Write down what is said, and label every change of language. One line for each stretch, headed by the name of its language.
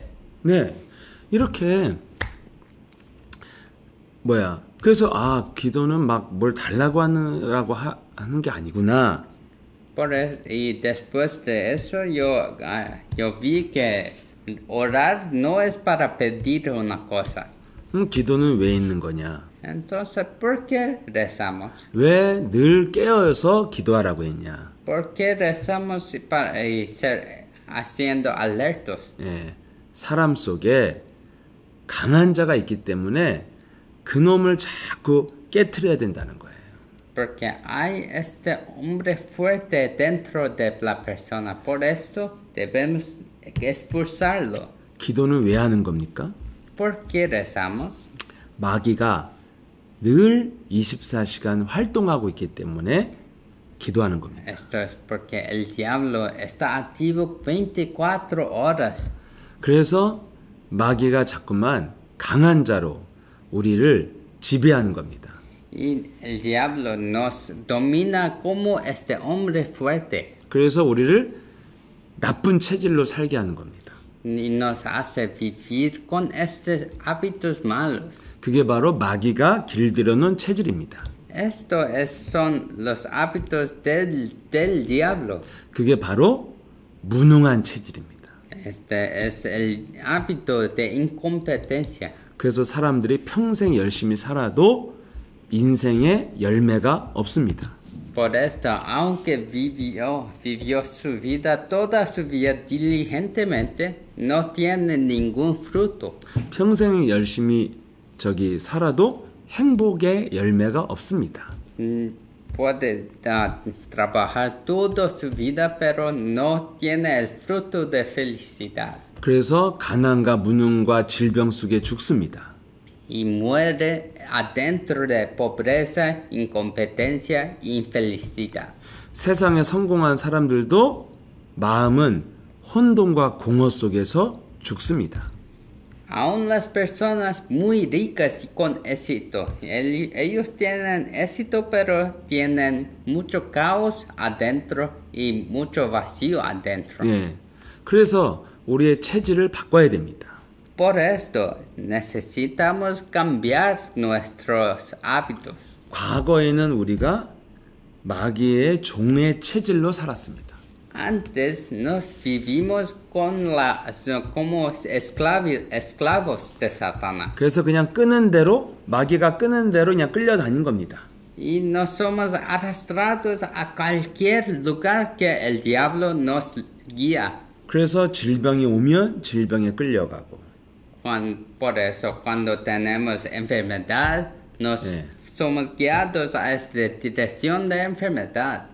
Korean: 네, 이렇게 그래서 기도는 막 뭘 달라고 하는 게 아니구나.
Spanish: Y después de eso yo vi que orar no es para pedir una cosa.
Korean: 기도는 왜 있는 거냐?
Spanish: Entonces, ¿por qué rezamos?
Korean: 왜 늘 깨어서 기도하라고 했냐?
Spanish: ¿Por qué rezamos para ser haciendo alertos?
Korean: 예, 사람 속에 강한 자가 있기 때문에 그놈을 자꾸 깨트려야 된다는 거예요.
Spanish: Porque hay este hombre fuerte dentro de la persona. Por esto debemos expulsarlo.
Korean: 기도는 왜 하는 겁니까?
Spanish: ¿Por qué rezamos?
Korean: 마귀가 늘 24시간 활동하고 있기 때문에 기도하는 겁니다.
Spanish: Esto es porque el diablo está activo 24 horas.
Korean: 그래서 마귀가 자꾸만 강한 자로 우리를 지배하는 겁니다.
Spanish: Y el diablo nos domina como este hombre fuerte.
Korean: 그래서 우리를 나쁜 체질로 살게 하는 겁니다.
Spanish: Y nos hace vivir con estos hábitos malos.
Korean: 그게 바로 마귀가 길들여 놓은 체질입니다.
Spanish: Son los hábitos del diablo.
Korean: 그게 바로 무능한 체질입니다.
Spanish: Este es el hábito de incompetencia.
Korean: 그래서 사람들이 평생 열심히 살아도 인생에 열매가 없습니다.
Spanish: Por esto, aunque vivió su vida, toda su vida diligentemente, no tiene ningún fruto.
Korean: 평생 열심히 살아도 행복의 열매가 없습니다.
Spanish: Puede trabajar toda su vida, pero no tiene el fruto de felicidad.
Korean: 그래서 가난과 무능과 질병 속에 죽습니다.
Spanish: Y muere adentro de pobreza, incompetencia e infelicidad.
Korean: 세상에 성공한 사람들도 마음은 혼돈과 공허 속에서 죽습니다.
Spanish: Aún las personas muy ricas y con éxito, ellos tienen éxito, pero tienen mucho caos adentro y mucho vacío adentro.
Korean: 예, 그래서 우리의 체질을 바꿔야 됩니다.
Spanish: Por esto necesitamos cambiar nuestros hábitos.
Korean: 과거에는 우리가 마귀의 종의 체질로 살았습니다.
Spanish: Antes nos vivimos como esclavos de Satanás.
Korean: 그래서 그냥 끄는 대로 마귀가 끄는 대로 그냥 끌려다닌 겁니다.
Spanish: Y nos somos arrastrados a cualquier lugar que el diablo nos guía.
Korean: 그래서 질병이 오면 질병에 끌려가고.
Spanish: Por eso cuando tenemos enfermedad somos guiados a esta dirección de enfermedad.